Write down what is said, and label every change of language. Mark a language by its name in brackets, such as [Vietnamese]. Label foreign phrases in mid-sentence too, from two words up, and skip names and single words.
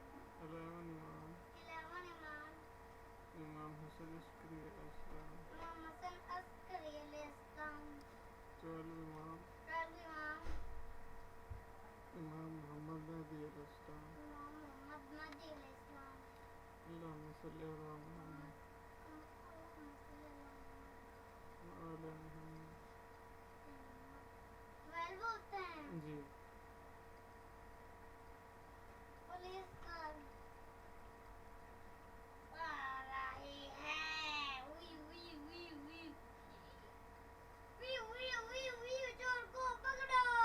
[Hindi] 11 इमाम [English] Eleven Imam [Hindi] इमाम हसन अस्करी अलैहिस्सलाम। इमाम हसन अस्करी अलैहिस्सलाम। 12 इमाम [English] Twelve Imam [Hindi] इमाम मोहम्मद महदी अलैहिस्सलाम। इमाम मोहम्मद महदी अलैहिस्सलाम। [Arabic] اللهم صل على محمد اللهم صل على محمد وآل محمد. [Hindi] 12 होते हैं। जी पुलिस कर आ रही है। उई उई उई उई उई उई उई उई चोर को पकड़ो।